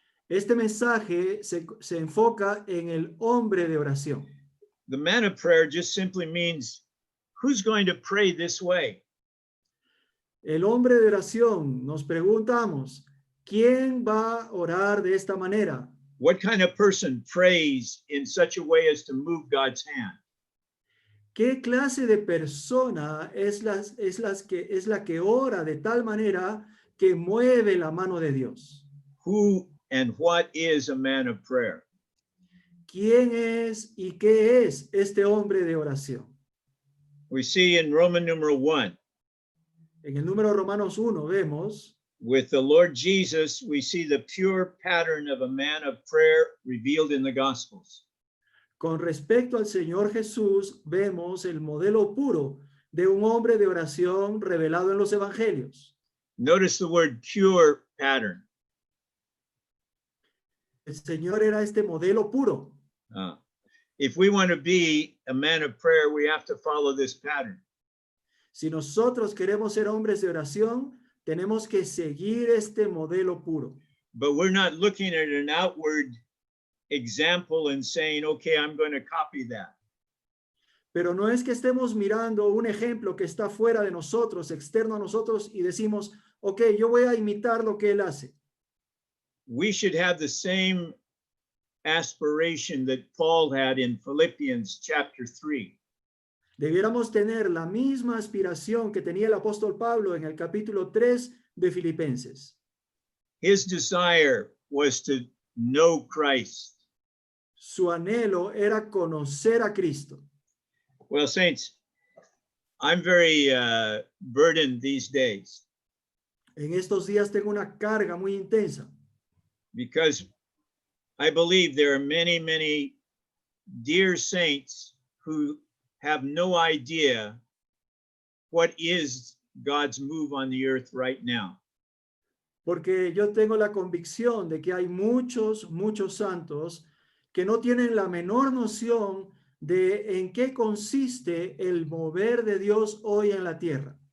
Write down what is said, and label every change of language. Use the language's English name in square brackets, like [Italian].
[Spanish] Este mensaje se enfoca en el hombre de oración. [English] The man of prayer just simply means who's going to pray this way? [Spanish] El hombre de oración, nos preguntamos, ¿quién va a orar de esta manera? [English] What kind of person prays in such a way as to move God's hand? [Spanish] ¿Qué clase de persona es la que ora de tal manera que mueve la mano de Dios? [English] Who and what is a man of prayer? [Spanish] ¿Quién es y qué es este hombre de oración? [English] We see in Roman numeral 1, [Spanish] En el número Romanos 1 vemos, [English] with the Lord Jesus, we see the pure pattern of a man of prayer revealed in the Gospels. [Spanish] con respecto al Señor Jesús, vemos el modelo puro de un hombre de oración revelado en los evangelios. [English] Notice the word pure pattern. [Spanish] El Señor era este modelo puro. [English] If we want to be a man of prayer, we have to follow this pattern. [Spanish] Si nosotros queremos ser hombres de oración, tenemos que seguir este modelo puro. [English] But we're not looking at an outward example and saying, okay, I'm going to copy that. [Spanish] Pero no es que estemos mirando un ejemplo que está fuera de nosotros, externo a nosotros, y decimos, ok, yo voy a imitar lo que él hace. [English] We should have the same aspiration that Paul had in Philippians chapter 3. [Spanish] Debiéramos tener la misma aspiración que tenía el apóstol Pablo en el capítulo 3 de Filipenses. [English] His desire was to know Christ. [Spanish] Su anhelo era conocer a Cristo. [English] Well, saints, I'm very burdened these days [Spanish] En estos días tengo una carga muy intensa, [English] because I believe there are many, many dear saints who have no idea what is God's move on the earth right now. [Spanish] porque yo tengo la convicción de que hay muchos santos que no tienen la menor noción de en qué consiste el mover de Dios hoy en la tierra.